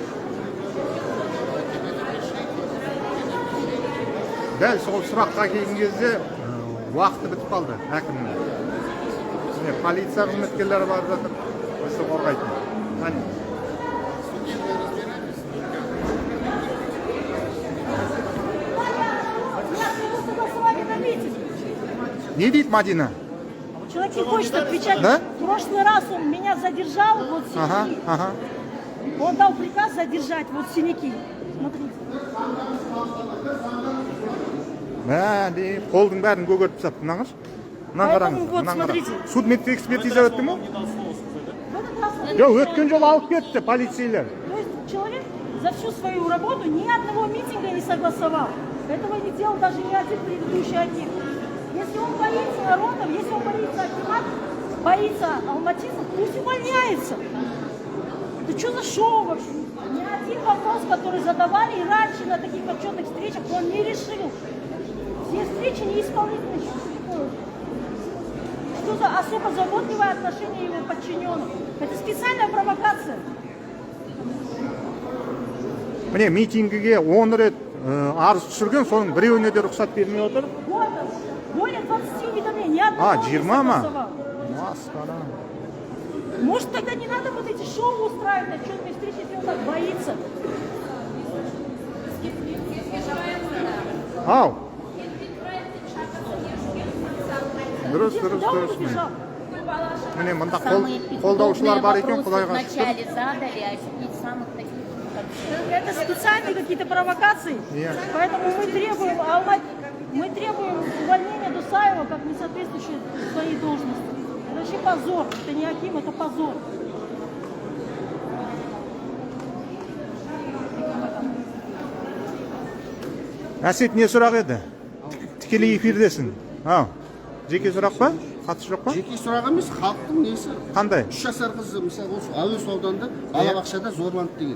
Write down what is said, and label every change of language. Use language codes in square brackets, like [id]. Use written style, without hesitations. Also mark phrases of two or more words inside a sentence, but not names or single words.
[kk] Дәл сол сұраққа келген кезде уақыты бітіп қалды әкімнің. Полиция қызметкерлері барып жатыр, бізді қорғайтын. Не дейді Мадина? [ru] Человек не хочет отвечать. Да? В прошлый раз он меня задержал, вот синяки. Он дал приказ задержать, вот синяки. Смотрите. [kk] Қолдың бәрін көгертіп сап, мынаңыз? [ru] Поэтому вот, смотрите. [kk] Судмедтік экспертиза өтті ме? Жоқ, өткен жол алып кетті полицейлер. [ru] То есть человек за всю свою работу ни одного митинга не согласовал. Этого не делал даже ни один предыдущий аким. Если он боится народов, если он боится акимат, боится алматинцев, пусть увольняется. Это что за шоу вообще? Ни один вопрос, который задавали и раньше на таких отчетных встречах, он не решил. Все встречи неисполнительны. Что за особо заботливое отношение его подчиненных? Это специальная провокация. [kk] Міне, митингіге 10 рет арыз түсірген, соның біреуіне де рұқсат бермей отыр. [ru] Более 20 уведомлений, ни одного не согласовал. Может, тогда не надо вот эти шоу устраивать, отчетные встречи, если он так боится. Ау! [kk] Дұрыс. Міне, мұнда қолдаушылар бар екен, Құдайға шүкір. [ru] Вначале задали, а сидеть самых таких. Это специальные какие-то провокации. Поэтому мы требуем увольнения Дусаева как несоответствующей своей должности. Это вообще позор. Это не аким, это позор. [kk] Әсет, не сұрақ еді? Тікелей эфирдесің. Жеке сұрақ па? Қатысы жоқ па? Жеке сұрақ емес, халықтың несі? Қандай? 3 жасар қызы, мысалы, осы Әуезов ауданында балабақшада зорланды деген.